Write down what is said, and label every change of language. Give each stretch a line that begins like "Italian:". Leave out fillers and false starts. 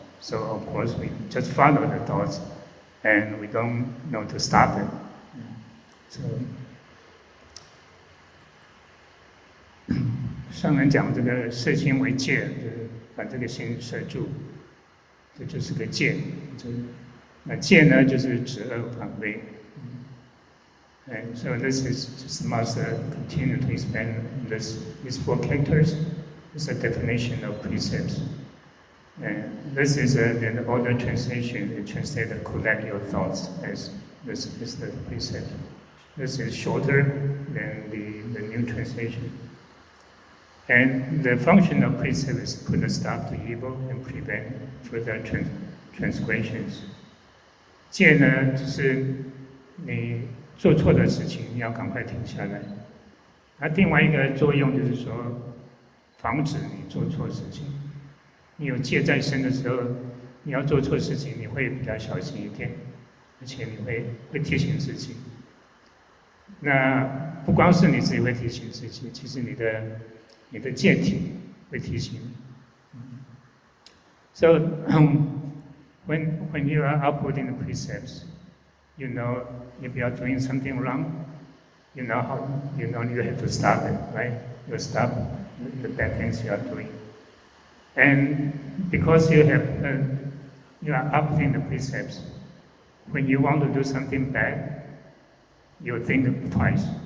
English: So of course we just follow the thoughts, and we don't know to stop it.
Chinese: So 上人讲这个摄心为戒，就是把这个心摄住，这就是个戒。那戒呢，就是止恶反为。
English: And so this is just Master continue to explain these 4 characters. It's a definition of precepts. And this is the older translation. It translated collect your thoughts as this is the precept. This is shorter than the new translation. And the function of precept is to put a stop to evil and prevent further transgressions.
Chinese: 戒呢，就是你做错的事情，你要赶快停下来。那另外一个作用就是说，防止你做错事情。你有戒在身的时候，你要做错事情，你会比较小心一点，而且你会提醒自己。那不光是你自己会提醒自己，其实你的戒体会提醒你。
English: So when you are upholding the precepts, you know if you are doing something wrong, you know you have to stop it, right? You stop the bad things you are doing. And because you are upholding the precepts, when you want to do something bad, you think twice.